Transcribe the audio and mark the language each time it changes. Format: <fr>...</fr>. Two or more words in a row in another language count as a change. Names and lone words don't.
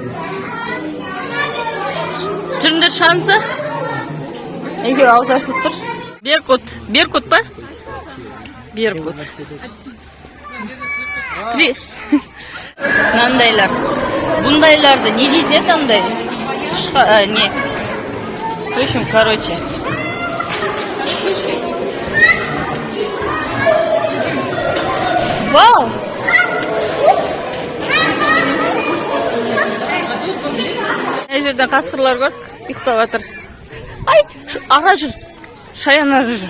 <kk>Жүріңдер шығамыза? Егер ауыз ашылып тұр. Беркут. Беркут па? Беркут. Мынандайлар. Бұндайларды не дейді еді андай?</kk> <ru>Не? В общем, короче. Вау!</ru> <kk>Мына жерден қасқырлар көрдік, ұйықтап жатыр. Ай, ара жүр. Шаян ара жүр.</kk>